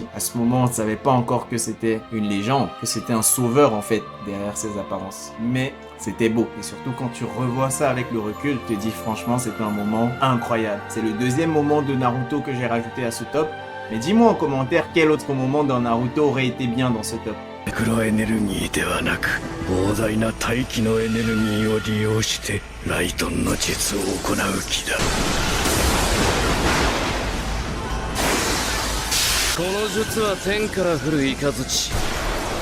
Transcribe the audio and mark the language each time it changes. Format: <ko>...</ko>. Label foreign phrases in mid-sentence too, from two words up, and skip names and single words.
<fr>À ce moment, on ne savait pas encore que c'était une légende, que c'était un sauveur en fait derrière ses apparences. Mais c'était beau. Et surtout quand tu revois ça avec le recul, tu te dis franchement c'était un moment incroyable. C'est le deuxième moment de Naruto que j'ai rajouté à ce top. Mais dis-moi en commentaire quel autre moment dans Naruto aurait été bien dans ce top.</fr> <ja>マクロエネルギーではなく膨大な大気のエネルギーを利用してライトンの術を行う気だ。この術は天から降る雷。</ja>